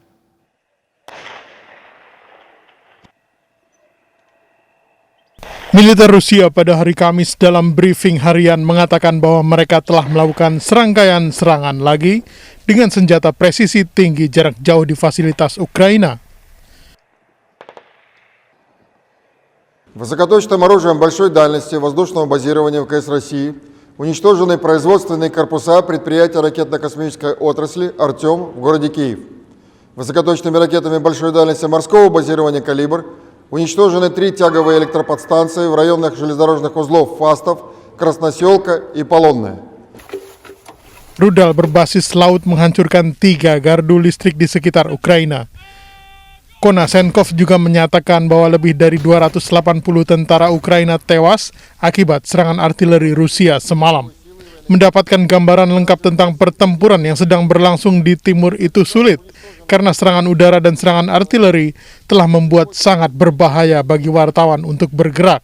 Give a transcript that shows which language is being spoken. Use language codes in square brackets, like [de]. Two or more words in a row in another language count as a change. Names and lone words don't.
[id] Militer Rusia pada hari Kamis dalam briefing harian mengatakan bahwa mereka telah melakukan serangkaian serangan lagi dengan senjata presisi tinggi jarak jauh di fasilitas Ukraina. [ru] Высокоточным оружием большой дальности воздушного базирования ВКС России уничтожены производственные корпуса предприятия ракетно-космической отрасли «Артем» в городе Киев. Высокоточными ракетами большой дальности морского базирования «Калибр» уничтожены 3 тяговые электроподстанции в районах железнодорожных узлов Фастов, Красноселка и Полонная. [id] Rudal berbasis laut menghancurkan 3 gardu listrik di sekitar Ukraina. Konasenkov juga menyatakan bahwa lebih dari 280 tentara Ukraina tewas akibat serangan artileri Rusia semalam. Mendapatkan gambaran lengkap tentang pertempuran yang sedang berlangsung di timur itu sulit, karena serangan udara dan serangan artileri telah membuat sangat berbahaya bagi wartawan untuk bergerak.